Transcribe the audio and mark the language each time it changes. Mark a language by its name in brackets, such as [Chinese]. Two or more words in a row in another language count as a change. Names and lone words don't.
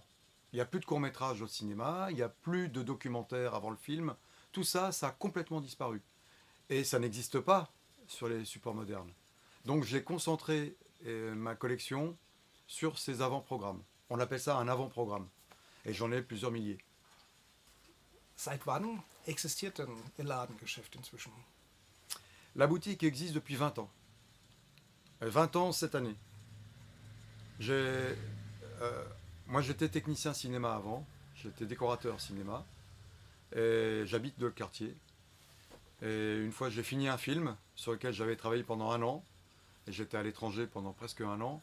[French] Il n'y a plus de court-métrage au cinéma, il n'y a plus de documentaires avant le film. Tout ça, ça a complètement disparu. Et ça n'existe pas sur les supports modernes. Donc j'ai concentré ma collection sur ces avant-programmes. On appelle ça un avant-programme. Et j'en ai plusieurs milliers. [German] Seit wann existiert denn Ihr Ladengeschäft inzwischen? [French] La boutique existe depuis 20 ans. 20 ans cette année. Moi j'étais technicien cinéma avant, j'étais décorateur cinéma, et j'habite dans le quartier. Et une fois j'ai fini un film sur lequel j'avais travaillé pendant 1 an, et j'étais à l'étranger pendant presque 1 an.